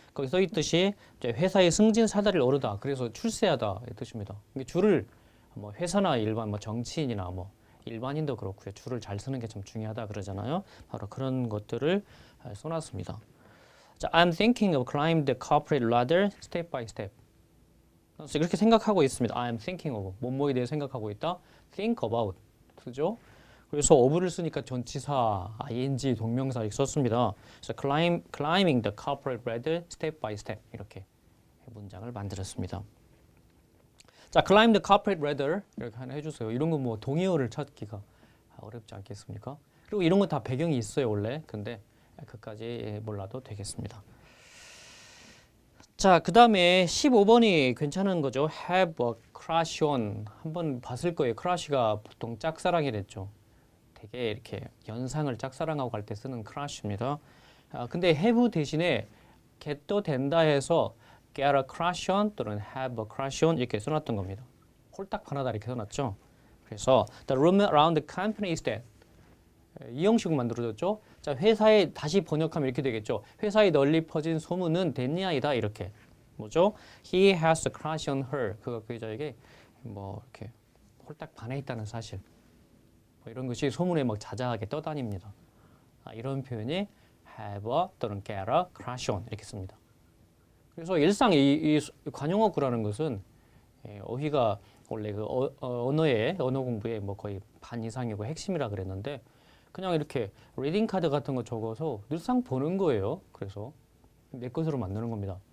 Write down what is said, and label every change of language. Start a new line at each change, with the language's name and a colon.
Korean: 거기 써 있듯이 회사의 승진 사다리를 오르다. 그래서 출세하다 이 뜻입니다. 줄을 뭐 회사나 일반 뭐 정치인이나 뭐 일반인도 그렇고요. 줄을 잘 서는 게 참 중요하다 그러잖아요. 바로 그런 것들을 써놨습니다.
English: 자, I'm thinking of climb the corporate ladder step by step.
Korean: 그래서 이렇게 생각하고 있습니다.
English: I'm thinking of
Korean: 뭐뭐에 대해 생각하고 있다.
English: think about
Korean: 쓰죠. 그래서 of를 쓰니까 전치사, ing, 동명사 이렇게 썼습니다. 그래서
English: climbing the corporate ladder step by step
Korean: 이렇게 문장을 만들었습니다. 자,
English: climb the corporate ladder
Korean: 이렇게 하나 해주세요. 이런 거 뭐 동의어를 찾기가 어렵지 않겠습니까? 그리고 이런 거 다 배경이 있어요 원래. 근데 그까지 몰라도 되겠습니다. 자, 그 다음에 15번이 괜찮은 거죠.
English: have a crush on.
Korean: 한번 봤을 거예요. crush가 보통 짝사랑이랬죠. 되게 이렇게 연상을 짝사랑하고 갈 때 쓰는 crush입니다. 근데 have 대신에 get도 된다 해서
English: get a crush on
Korean: 또는
English: have a crush on
Korean: 이렇게 써놨던 겁니다. 홀딱 반하다 이렇게 써놨죠. 그래서
English: the rumor around the company is that
Korean: 이 형식으로 만들어졌죠. 자, 회사에 다시 번역하면 이렇게 되겠죠. 회사에 널리 퍼진 소문은 댄니아이다 이렇게. 뭐죠?
English: He has a crush on her.
Korean: 그가 그 여자에게 뭐 이렇게 홀딱 반해 있다는 사실. 뭐 이런 것이 소문에 막 자자하게 떠다닙니다. 이런 표현이
English: have a 또는 get a crush on
Korean: 이렇게 씁니다. 그래서 일상 이 관용어구라는 것은 어휘가 원래 그 언어 공부의 뭐 거의 반 이상이고 핵심이라 그랬는데 그냥 이렇게 리딩 카드 같은 거 적어서 늘상 보는 거예요. 그래서 내 것으로 만드는 겁니다.